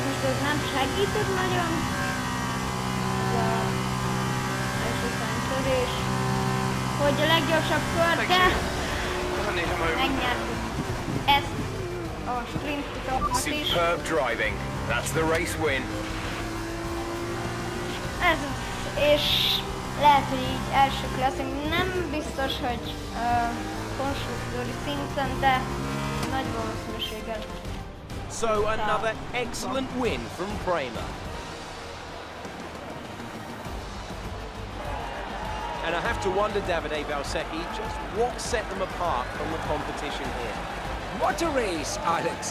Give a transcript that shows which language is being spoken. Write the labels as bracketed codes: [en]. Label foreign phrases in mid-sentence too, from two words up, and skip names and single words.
[hu] ez nem segített nagyon. Ez a törés. Hogy a leggyorsabb kör, de megnyertük ezt a sprint futamot is. [en] Superb driving. That's the race win. [hu] Ez és lehet, hogy így elsők leszünk. Nem biztos, hogy konstruktőri szinten, de nagy valószínűséggel. [en] So another excellent win from Prema. And I have to wonder, Davide Valsecchi, just what set them apart from the competition here. What a race, Alex.